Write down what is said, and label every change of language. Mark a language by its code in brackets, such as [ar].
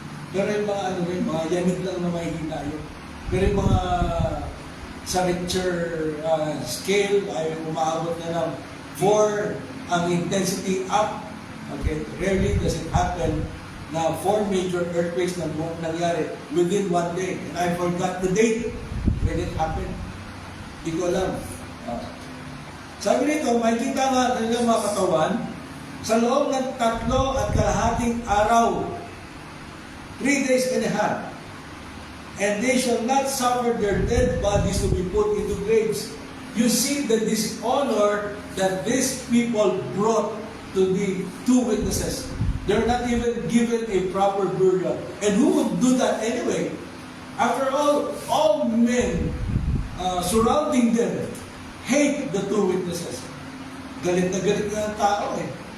[tl] Pero yung mga yanig lang na mahina yun. Pero yung mga sa Richter scale ay umaabot na ng 4 ang [en] intensity up. Okay, rarely does it happen [tl] na [en] 4 major earthquakes [tl] na nangyari [en] within 1 day. And I forgot the date when it happened. [tl] Hindi ko alam. Sabi nito, makikita nga kanilang mga katawan, sa loob ng 3.5 araw, [en] 3 days and a half. And they shall not suffer their dead bodies to be put into graves. You see the dishonor that these people brought to the two witnesses. They're not even given a proper burial. And who would do that anyway? After all men surrounding them hate the two witnesses. [tl] Galit na galit nga ang tao eh.